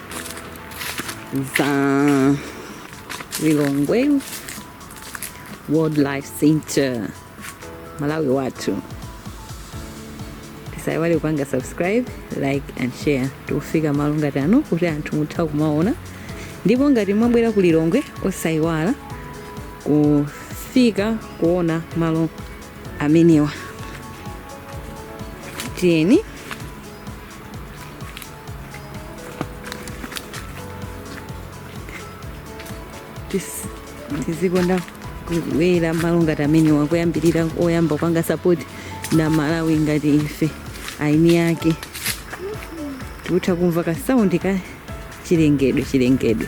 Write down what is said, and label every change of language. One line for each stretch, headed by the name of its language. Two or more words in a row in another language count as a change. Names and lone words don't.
Nyanja: za Lilongwe Wildlife Centre Malawi watu. Tisaiwale kupanga subscribe,
English: like and share
Nyanja: tufika malo ngati ano kuti anthu mutha kumaona. Ndipo ngati mwabwera ku Lilongwe osaiwala kufika kuona malo amenewa. Tieni tizikonda kuwera malo ngati amenewa kuyambirira oyamba kupanga support na Malawi ngati ife aini yake tikutha kumva ka sound ka chilengedwe.